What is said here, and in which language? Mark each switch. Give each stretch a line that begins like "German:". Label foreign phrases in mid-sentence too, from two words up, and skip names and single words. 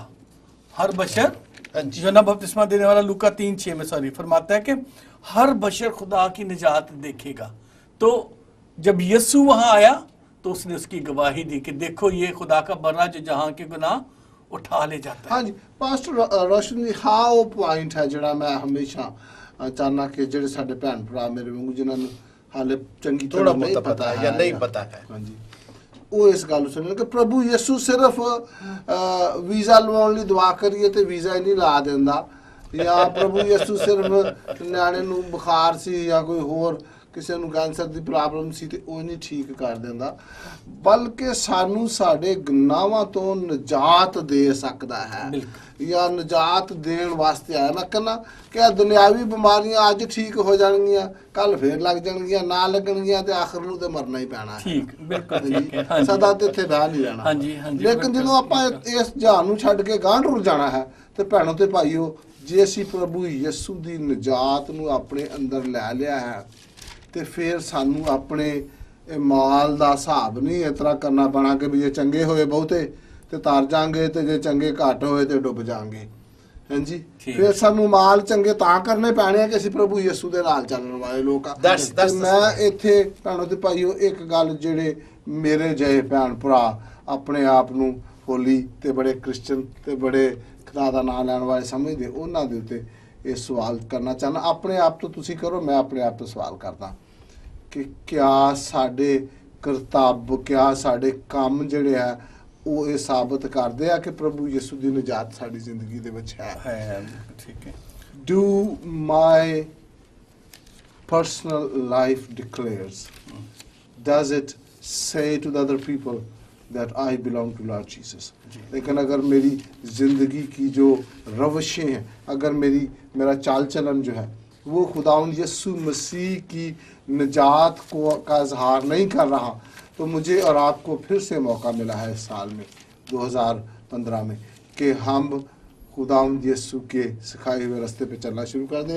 Urdu: ہر بشر یوحنا بپتسمہ دینے والا لوکا 3:6 میں فرماتا ہے کہ ہر بشر خدا کی نجات دیکھے گا. تو جب یسوع وہاں آیا تو اس نے اس کی گواہی دی کہ دیکھو یہ خدا کا برا جو جہاں کے گناہ اٹھا لے جاتا ہے.
Punjabi: ہاں جی پاسٹر روشن جی, ہاں وہ پوائنٹ ہے جڑا میں ہمیشہ چاہنا کہ جڑے ساڈے بھن بھرا میرے وانگو جنہاں نوں حالے چنگی طرح نہیں پتا ہے یا نہیں پتا ہے, ہاں جی, وہ اس گل سنن کہ پربھو یسوع صرف ویزا لواؤن لئی دعا کریے تے ویزا ہی نہیں لا دیندا, یا پربھو یسوع صرف نیانے نوں بخار سی یا کوئی ہور کسی نوں کینسر دی پرابلم سی تے وہ نہیں ٹھیک کر دیندا, بلکہ سانوں ساڈے گناہاں تو نجات دے سکدا ہے یا نجات دین واسطے آیا. میں کہنا کہ دنیاوی بیماریاں اج ٹھیک ہو جان گیاں, کل پھر لگ جان گیاں, نہ لگن گیاں تے آخر نوں تے مرنا ہی پینا ہے. ٹھیک بالکل سدا تے ایتھے بیٹھ نہیں رہنا. لیکن جدوں آپاں اس جہان نوں چھڈ کے گاں ٹر جانا ہے تے بھینوں تے بھائیو, جے اسی پربھو یسوع دی نجات نوں اپنے اندر لے لیا ہے تے پھر سانوں اپنے مال دا حساب نہیں اس طرح کرنا پینا کہ بھی یہ چنگے ہوئے بہتے تے تار جان گے تے جے چنگے گھٹ ہوئے تے ڈب جان گے. ہاں جی, پھر سانوں مال چنگے تاں کرنے پینے ہیں کہ اسی پربھو یسوع دے نال چلن والے لوگ آ. میں ایتھے بھینوں تے بھائیو ایک گل جڑے میرے جے بھن بھرا اپنے آپ نوں ہولی تے بڑے کرسچن تے بڑے خدا دا نام لین والے سمجھدے, انہاں دے اوتے یہ سوال کرنا چاہنا. اپنے آپ تو تسی کرو, میں اپنے آپ تو سوال کردا کہ کیا ساڈے کرتب کیا ساڈے کام جڑے ہے وہ یہ ثابت کردے ہیں کہ پربھو یسوع دی نجات ساڈی زندگی دے وچ ہے.
Urdu: ٹھیک ہے.
English: Do my personal life declares, does it say to the other people that I belong to Lord Jesus?
Urdu: لیکن اگر میری زندگی کی جو روشیں ہیں, اگر میرا چال چلن جو ہے وہ خداوند یسوع مسیح کی نجات کا اظہار نہیں کر رہا, تو مجھے اور آپ کو پھر سے موقع ملا ہے اس سال میں 2015 میں کہ ہم خداوند یسوع کے سکھائے ہوئے راستے پہ چلنا شروع کر دیں.